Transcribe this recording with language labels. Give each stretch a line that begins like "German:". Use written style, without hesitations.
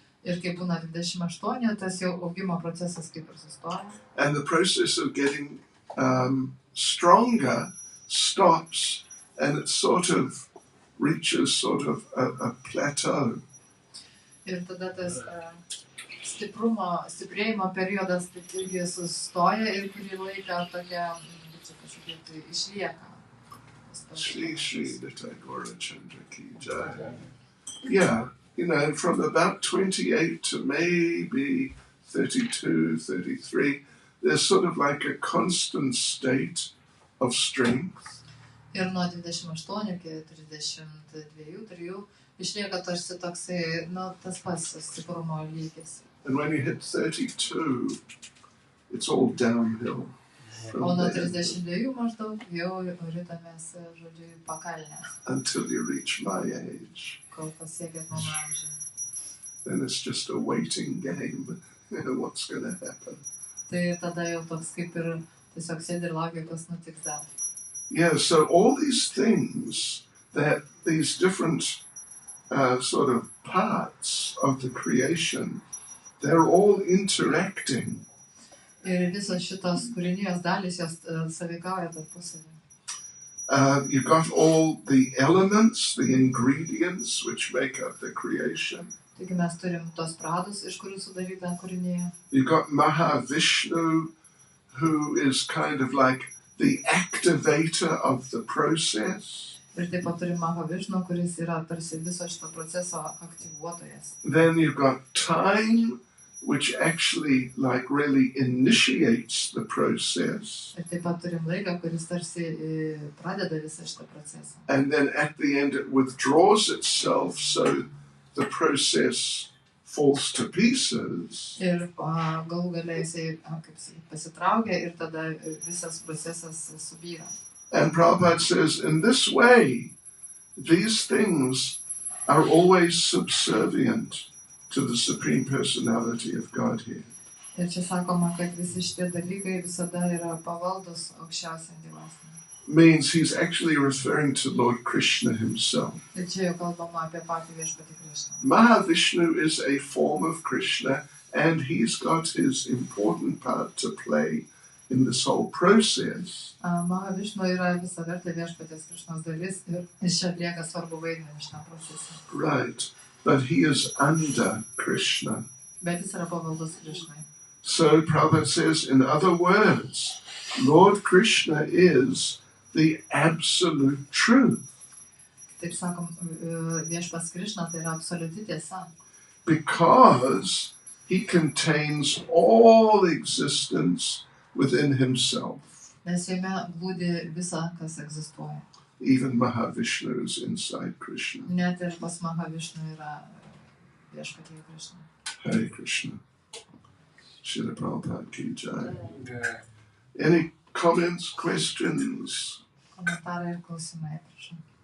Lithuanian: Ir kai būna 28, tas jau augimo procesas kaip ir sustoja.
English: And the process of getting stronger stops, and it sort of reaches sort of a plateau.
Lithuanian: Ir tada tas stiprėjimo periodas taip irgi sustoja ir kurį laiką tokia, kažkokia tai išlieka.
Sanskrit: Shri Shri Nitai Gaura Chandra Ki Jai.
English: Yeah, you know, from about 28 to maybe 32, 33, there's sort of like a constant state of strength.
Lithuanian: Ir nuo 28 iki 32-3 išlieka tarsi toksai, tas pats stiprumo lygis.
English: And when you hit 32, it's all downhill.
Lithuanian: O nuo 32 maždaug jau ritamės, žodžiu, į pakalnę.
English: Until you reach my age.
Lithuanian: Kol pasiekėt mano amžių.
English: Then it's just a waiting game. You know, what's going to happen?
Lithuanian: Tai tada jau toks kaip ir tiesiog sėdi ir laukia, kas nutiks dar.
English: Yeah, so all these things, that these different sort of parts of the creation, they're all interacting.
Lithuanian: Ir visos šitos kūrinijos dalys, jos sąveikauja tarpusavy.
English: You've got all the elements, the ingredients which make up the creation.
Lithuanian: Taigi mes turim tos pradus, iš kurių sudaryta kūrinija.
English: You've got Mahavishnu, who is kind of like the activator of the process.
Lithuanian: Ir taip pat turim Mahavišnu, kuris yra tarsi viso šito proceso aktyvuotojas.
English: Then you've got time, which actually like really initiates the process.
Lithuanian: Ir taip pat turim laiką, kuris tarsi pradeda visą šitą procesą.
English: And then at the end it withdraws itself, so the process falls to pieces.
Lithuanian: Ir galų gale jisai, kaip sakyt, pasitraukia ir tada visas procesas subyra.
English: And Prabhupada says, in this way, these things are always subservient to the Supreme Personality of Godhead.
Lithuanian: Ir čia sakoma, kad visi šitie dalykai visada yra pavaldus aukščiausiam dievasinam.
English: Means he's actually referring to Lord Krishna himself.
Lithuanian: Ir čia jau kalbama apie patį viešpatį Krishną.
English: Mahavishnu is a form of Krishna, and he's got his important part to play in this whole process.
Lithuanian: Mahavišnu yra visavertė viešpatės Krishnos dalis ir jis čia atlieka svarbų vaidmenį šitam procesui.
English: Right, but he is under Krishna.
Lithuanian: Bet jis yra pavaldus Krishnai.
English: So Prabhupada says, in other words, Lord Krishna is the absolute truth.
Lithuanian: Taip sakom, viešpats Krishna tai yra absoliuti tiesa.
English: Because he contains all existence within himself.
Lithuanian: Nes jame glūdi visa, kas egzistuoja.
English: Even Mahavishnu is inside Krishna.
Lithuanian: Net ir pas Mahavišnu yra viešpatyje Krishna.
Sanskrit: Hare Krishna. Srila Prabhupada ki jai.
English: Any comments, questions?
Lithuanian: Komentarai ir klausimai, prašau.